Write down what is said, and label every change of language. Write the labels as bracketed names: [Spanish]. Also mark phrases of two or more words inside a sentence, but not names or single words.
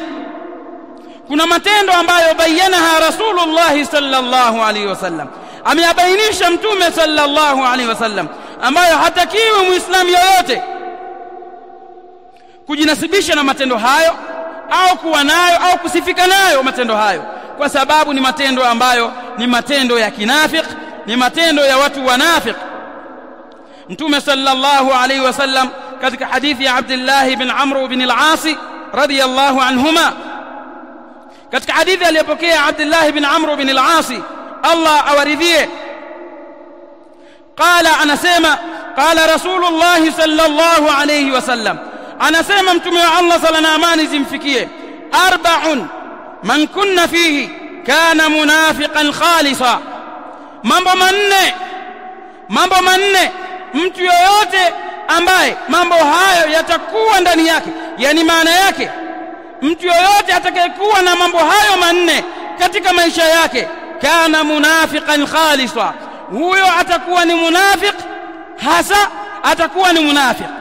[Swahili] Kuna matendo ambayo [Arabic] بيّنها رسول الله صلى الله عليه وسلم, [Swahili] ameyabainisha mtume [Arabic] صلى الله عليه وسلم, [Swahili] ambayo hatakiwi muislamu yoyote kujinasibisha na matendo hayo au kuwa nayo au kusifika nayo matendo hayo, kwa sababu ni matendo ambayo ni matendo ya kinafiki, ni matendo ya watu wanafiki. Mtume [Arabic] صلى الله عليه وسلم [Swahili] katika hadithi ya Abdullah ibn Amr ibn al-As [Arabic] رضي الله عنهما, [Swahili] katika hadithi aliyopokea Abdullah ibn Amr ibn al-As, Allah awaridhie, qala, anasema [Arabic] قال رسول الله صلى الله عليه وسلم, [Swahili] anasema mtume wa Allah sala na amani zimfikie, [Arabic] أربع من كن فيه كان منافقا خالصا. [Swahili] Mambo manne mtu yoyote ambaye mambo hayo yatakuwa ndani yake, yani maana yake mtu yoyote atakayekuwa na mambo hayo manne katika maisha yake, [Arabic] كان منافقا خالصا, [Swahili] huyo atakuwa ni munafiq hasa, atakuwa ni munafiq.